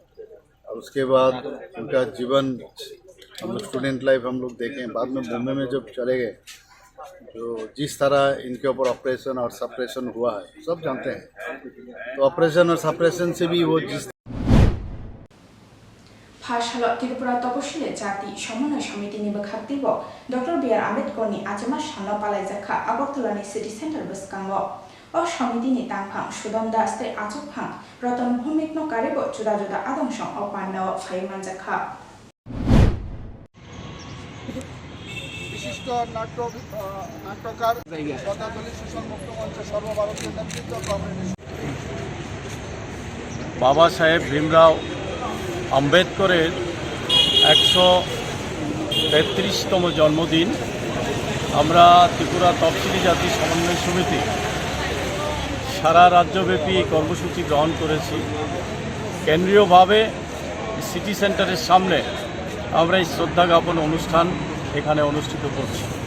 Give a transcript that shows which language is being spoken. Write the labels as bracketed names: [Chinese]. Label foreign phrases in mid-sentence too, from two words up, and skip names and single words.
[Hindi] और उसके बाद उनका जीवन हम लोग [English] student life [Hindi] हम लोग देखें बाद में बॉम्बे में जब चले गए जो जिस तरह इनके ऊपर ऑपरेशन और सप्रेशन हुआ है सब जानते हैं। तो ऑपरेशन और सप्रेशन से भी वो जिस [Kok Borok] भाषा त्रिपुरा तपशिले जाति समन्वय समिति नि बखाक्तिब डॉक्टर B.R. अम्बेडकर नि आजमा सामना पालायजाखा अगरतलानि [English] city centre [Kok Borok] बसकांगो और समिति नि तांफां सुदाम दास ते आचुफां रतन भूमिकनो कारिबो जुदा जुदा आदंसं अपान्नो फाइमानजाखा [Hindi] विशिष्ट नाट्यकार पदावली शोषण मुक्त मंच सर्वभारतीय नेतृत्व कांग्रेस [Bangla] বাবা সাহেব ভীমরাও আম্বেদকরের ১৩৩তম জন্মদিন আমরা ত্রিপুরা তফসিলি জাতি সমন্বয় সমিতি সারা রাজ্যব্যাপী কর্মসূচি গ্রহণ করেছি। কেন্দ্রীয়ভাবে সিটি সেন্টারের সামনে আমরা এই শ্রদ্ধা জ্ঞাপন অনুষ্ঠান এখানে অনুষ্ঠিত করছি।